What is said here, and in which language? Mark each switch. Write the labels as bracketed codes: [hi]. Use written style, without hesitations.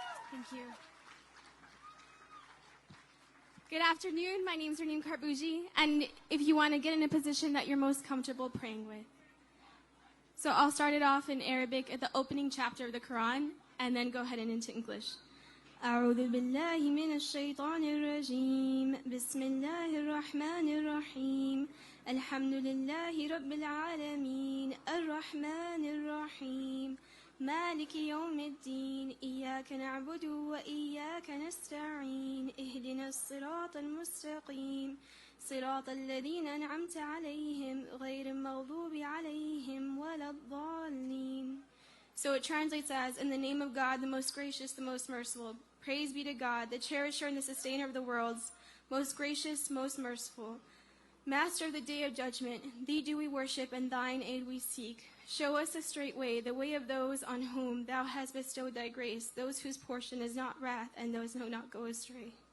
[en] Thank you. Good afternoon. My name is Raneem Karbouji, and if you want to get in a position that you're most comfortable praying with. So I'll start it off in Arabic at the opening chapter of the Quran, and then go ahead and into English. [ar] أعوذ بالله من الشيطان الرجيم بسم الله الرحمن الرحيم الحمد لله رب العالمين الرحمن الرحيم مالك يوم الدين إياك نعبد وإياك نستعين اهدنا الصراط المستقيم صراط الذين أنعمت عليهم غير المغضوب عليهم ولا الضالين. [en] So it translates as, in the name of God, the most gracious, the most merciful. Praise be to God, the cherisher and the sustainer of the worlds, most gracious, most merciful. Master of the day of judgment, thee do we worship and thine aid we seek. Show us the straight way, the way of those on whom thou hast bestowed thy grace, those whose portion is not wrath and those who not go astray.